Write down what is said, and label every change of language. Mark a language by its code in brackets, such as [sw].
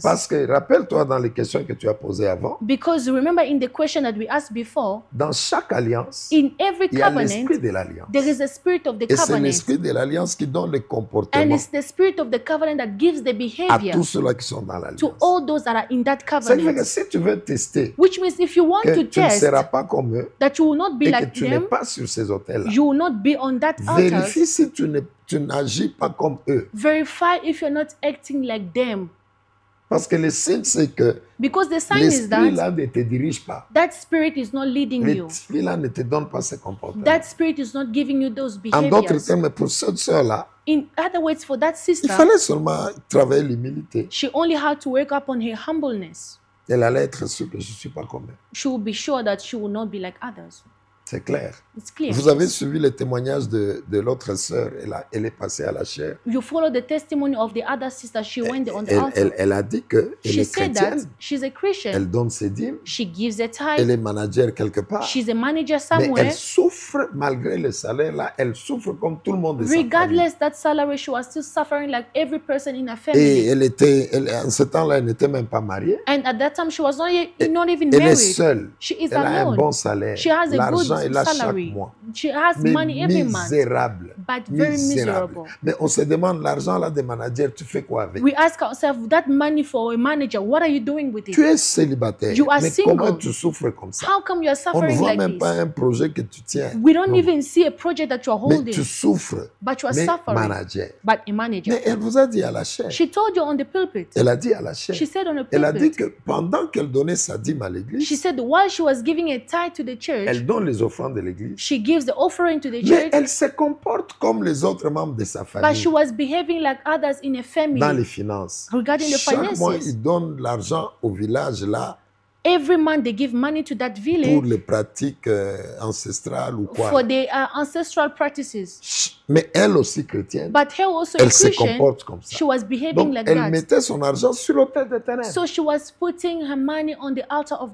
[fr] Parce que rappelle-toi dans les questions que tu as posées avant, [en] Because remember in the question that we asked before, [fr] dans chaque alliance, [en] in every [fr] il y a [en] covenant, [fr] l'esprit de l'alliance. [en] there is a spirit of the [fr] Et c'est [en] covenant. [fr] l'esprit de l'alliance qui donne le [en] And [fr] comportement [en] it's the spirit of the covenant that gives the [fr] à [en] behavior [fr] tous ceux-là qui sont dans l'alliance. [en] to all those that are in that [fr] Ça veut dire que [en] covenant. [fr] si tu veux tester [en] Which means if you want [fr] que [en] to [fr] tu ne [en] test [fr] seras pas comme eux [en] that you will not be [fr] et que [en] like [fr] tu n'es [en] them, [fr] pas sur ces hôtels-là, [en] you will not be on that altar. [fr] vérifie si tu n'agis pas comme eux. [en] Verify if you're not acting like them. [fr] Parce que le signe, c'est que [en] Because the sign is that [fr] l'esprit-là ne te dirige pas. [en] that spirit is not leading you. [fr] L'esprit-là ne te donne pas ces comportements. [en] That spirit is not giving you those [fr] En d'autres [en] behaviors. [fr] termes, pour cette sœur-là, [en] In other words, for that [fr] il [en] sister, [fr] fallait seulement travailler l'humilité. [en] she only had to work up on her humbleness. [fr] Elle allait être sûre que je ne suis pas comme elle. [en] She will be sure that she will not be like others. [fr] C'est clair. [en] It's clear. [fr] Vous avez suivi le témoignage de l'autre sœur. Elle est passée à la chair. [en] You follow the testimony of the other sister. She went on the altar. [fr] Elle a dit qu'elle [en] She [fr] est [en] said that [fr] chrétienne. [en] she's a Christian. [fr] Elle donne ses dîmes. [en] She gives a [fr] Elle [en] tithe. [fr] est manager quelque part. [en] She's a manager [fr] Mais [en] somewhere. [fr] elle souffre, malgré le salaire là, elle souffre comme tout le monde de sa famille. [en] Regardless that salary, she was still suffering like every person in her [fr] Et [en] family. [fr] en ce temps-là, elle n'était même pas mariée. [en] And at that time, she was not even [fr] Elle est [en] married. [fr] seule. [en] She is [fr] Elle a un [en] alone. [fr] bon salaire. [en] She has a [fr] L'argent [en] good [fr] est là chaque [en] salary. [fr] mois. [en] She has [fr] Mais [en] money every month. [fr] misérable. [en] But very [fr] Misérable. [en] miserable. [fr] Mais on se demande, l'argent là des managers, tu fais quoi avec? [en] We ask ourselves, that money for a manager, what are you doing with [fr] Tu [en] it? [fr] es célibataire. [en] You are [fr] Mais [en] single. [fr] comment tu souffres comme ça? [en] How come you are [fr] On ne [en] suffering [fr] voit [en] like [fr] même pas [en] this? [fr] un projet que tu tiens. [en] We don't [fr] Non. [en] even see a project that you are [fr] Mais [en] holding, [fr] tu souffres. [en] but you are [fr] Mais [en] suffering. [fr] manager. [en] But a manager. [fr] Mais elle vous a dit à la chair. [en] She told you on the pulpit. [fr] Elle a dit à la chair. [en] She said on the [fr] Elle a dit [en] pulpit. [fr] que pendant qu'elle donnait sa dîme à [en] She [fr] l'église, [en] said while she was giving a tithe to the church, [fr] elle donne les offrandes de l'église. [en] she gives the offering to the [fr] Mais [en] church, [fr] elle se comporte comme les autres membres de sa [en] but [fr] famille [en] she was behaving like others in a [fr] dans [en] family. [fr] les finances. [en] Regarding the [fr] Chaque mois, [en] finances. [fr] il donne l'argent au village là [en] Every month they give money to that [fr] pour [en] village [fr] les pratiques ancestrales ou quoi. [en] for their ancestral practices. [fr] Mais elle aussi chrétienne, [en] But her also a [fr] elle se [en] Christian, [fr] comporte comme ça. [en] she was behaving [fr] Donc, [en] like [fr] elle [en] that. [fr] mettait son argent sur l'autel de ténèbres. [en] So she was putting her money on the altar of